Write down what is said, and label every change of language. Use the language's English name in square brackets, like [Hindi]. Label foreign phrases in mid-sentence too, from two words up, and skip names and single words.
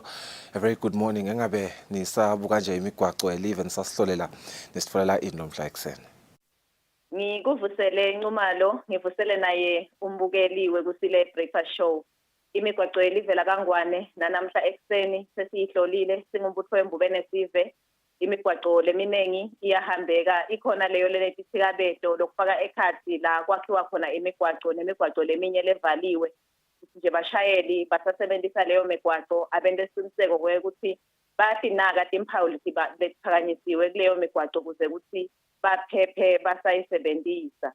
[English] A very good morning. [Swati] Engabe nisabuka nje imigwaqo elive nisasihlolela nisitfolela ini lomhla ekseni? Ngikuvusele Ncumalo, ngivusele naye umbukeliwe Kusile Breakfast Show. Imigwaqo elive la Kangwane nanamhla ekseni sesiyihlolile singumbutho wembubene sive. Imigwaqo leminengi iyahambeka ikhona leyo lenethikabeto lokufaka ekhathi la kwakhiwa khona imigwaqo nemigwaqo leminye levaliwe nje bashayeli basasebenzisa leyo migwaqo abende isiqiniseko ukuthi bayasinaka timphawu letiphakanyisiwe kuleyo migwaqo kuze ukuthi baphephe basayisebenzisa.